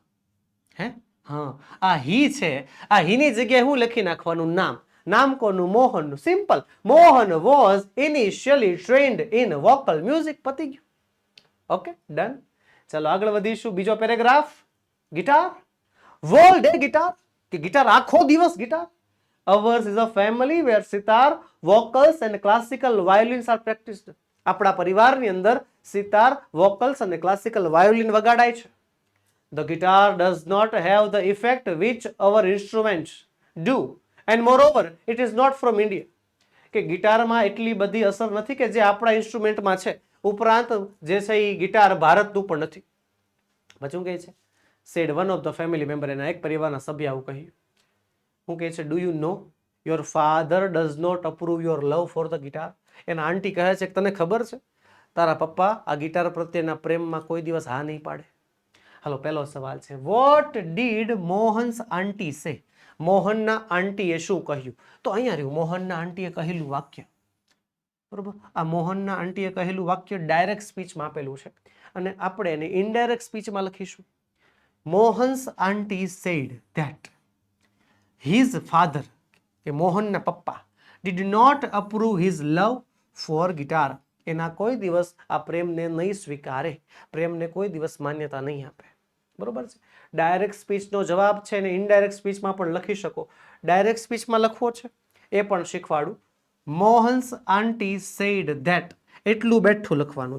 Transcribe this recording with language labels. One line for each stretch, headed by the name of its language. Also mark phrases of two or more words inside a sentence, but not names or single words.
Gujarati: આ હી છે, આ હીની જગ્યાએ હું લખી નાખવાનું? નામ. નામ કોનું? મોહનનું. સિમ્પલ.
English: Mohan was initially trained in vocal music.
Gujarati: પતી ગયું.
English: okay, done.
Gujarati: ચાલો આગળ વધીશું. બીજો પેરેગ્રાફ, ગિટાર.
English: whole day guitar.
Gujarati: કે ગિટાર આખો દિવસ ગિટાર.
English: Ours is a family where sitar, vocals and classical violins are practiced.
Gujarati: આપણા પરિવારની અંદર સિતાર, વોકલ્સ અને ક્લાસિકલ વાયોલિન વગાડાય છે.
English: The guitar does not have the effect which our instruments do, and moreover it is not from India.
Gujarati: કે ગિટારમાં એટલી બધી અસર નથી કે જે આપણા ઇન્સ્ટ્રુમેન્ટમાં છે. ઉપરાંત જે છે એ ગિટાર ભારતનું પણ નથી. શું કહે છે?
English: said one of the family member.
Gujarati: એના એક પરિવારના સભ્ય આવું કહ્યું. શું કહે છે?
English: Do you know your father does not approve your love for the guitar.
Gujarati: એના આંટી કહે છે કે તને ખબર છે તારા પપ્પા આ ગિટાર પ્રત્યેના પ્રેમમાં કોઈ દિવસ હા નહીં પાડે. હાલો, પહેલો સવાલ છે,
English: what did Mohan's aunty say.
Gujarati: મોહનના આંટીએ શું કહ્યું? તો અહીંયા રહ્યું મોહનના આંટીએ કહેલું વાક્ય. બરોબર, આ મોહનના આંટીએ કહેલું વાક્ય
English: direct speechમાં
Gujarati: આપેલું છે અને આપણે એને
English: indirect speechમાં
Gujarati: લખીશું.
English: Mohan's aunty said that his father,
Gujarati: કે મોહનના પપ્પા,
English: did not approve his love for guitar.
Gujarati: એના કોઈ દિવસ આ પ્રેમને નહીં સ્વીકારે, પ્રેમને કોઈ દિવસ માન્યતા નહીં આપે. બરોબર છે.
English: direct speechનો
Gujarati: જવાબ છે ને
English: indirect speechમાં
Gujarati: પણ લખી શકો.
English: direct speechમાં
Gujarati: લખવો છે એ પણ શીખવાડું.
English: Mohan's aunty said that,
Gujarati: એટલું બેઠું લખવાનું.